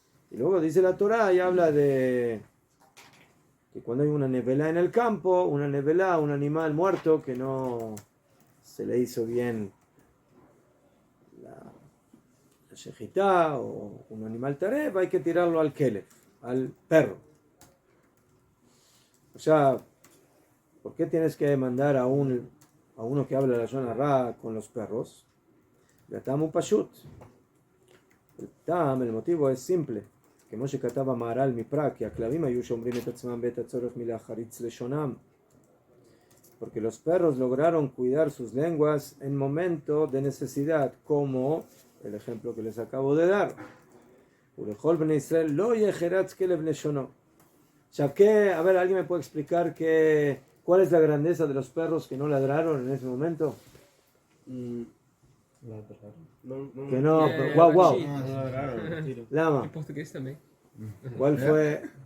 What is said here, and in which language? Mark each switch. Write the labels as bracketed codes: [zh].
[es] Y luego dice la Torah y habla de que cuando hay una nevela en el campo, una nevela, un animal muerto que no se le hizo bien la shejitá o un animal taref, hay que tirarlo al kelef, al perro. O sea, ¿por qué tienes que mandar a uno que habla la zona ra con los perros? [he] Gatam pashut. [es] El motivo es simple. [he] כמו שכתב המהר"ל מפראג, כי הכלבים היו שומרים את עצמם בעת הצורך מלהחריץ לשונם. [es] Porque los perros lograron cuidar sus lenguas en momento de necesidad, como el ejemplo que les acabo de dar. [he] ולכל בני ישראל לא יחרץ כלב לשונו. [es] O sea, a ver, ¿alguien me puede explicar cuál es la grandeza de los perros que no ladraron en ese momento? Que no, guau, guau. Lama. [pt] Em português também. [es] ¿Cuál fue?